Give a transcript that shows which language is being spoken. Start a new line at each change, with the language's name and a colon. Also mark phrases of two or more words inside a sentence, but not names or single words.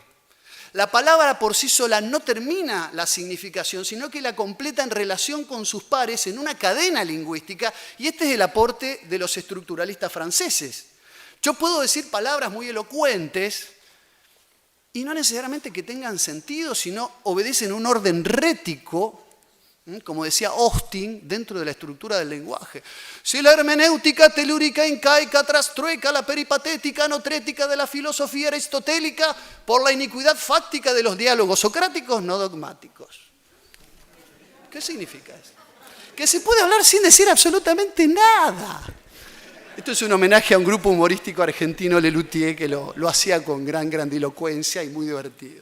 Spanish: La palabra por sí sola no termina la significación, sino que la completa en relación con sus pares en una cadena lingüística, y este es el aporte de los estructuralistas franceses. Yo puedo decir palabras muy elocuentes y no necesariamente que tengan sentido, sino obedecen un orden rético, como decía Austin, dentro de la estructura del lenguaje. Si la hermenéutica telúrica, incaica, trastrueca, la peripatética, anotrética de la filosofía aristotélica, por la iniquidad fáctica de los diálogos socráticos no dogmáticos. ¿Qué significa eso? que se puede hablar sin decir absolutamente nada. Esto es un homenaje a un grupo humorístico argentino, Lelutier, que lo hacía con gran grandilocuencia y muy divertido.